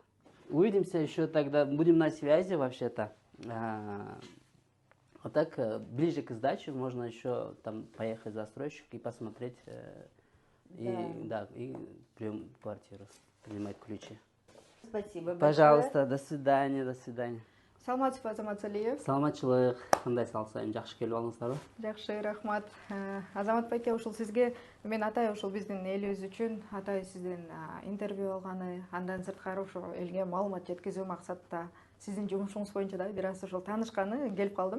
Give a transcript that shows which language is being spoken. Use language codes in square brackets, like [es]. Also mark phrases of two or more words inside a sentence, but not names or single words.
[ru] Увидимся еще тогда, будем на связи вообще-то. А так, ближе к сдаче можно еще там поехать в застройщик и посмотреть, и прием квартиру, принимать ключи. Спасибо большое. Пожалуйста, до свидания, до свидания. [ky] Саламатсызбы, Азамат Салиев? Саламатчылык, кандай салсайым, жакшы келип алыңыздарбы? Жакшы, рахмат. Азамат байке, ушул сизге мен Атай ушул биздин элибиз үчүн Атай сизден интервью алганы, андан сырткары ушул элге маалымат жеткизүү максатта сиздин жумушуңуз боюнча да бир аз ушул таанышканы келип калдым.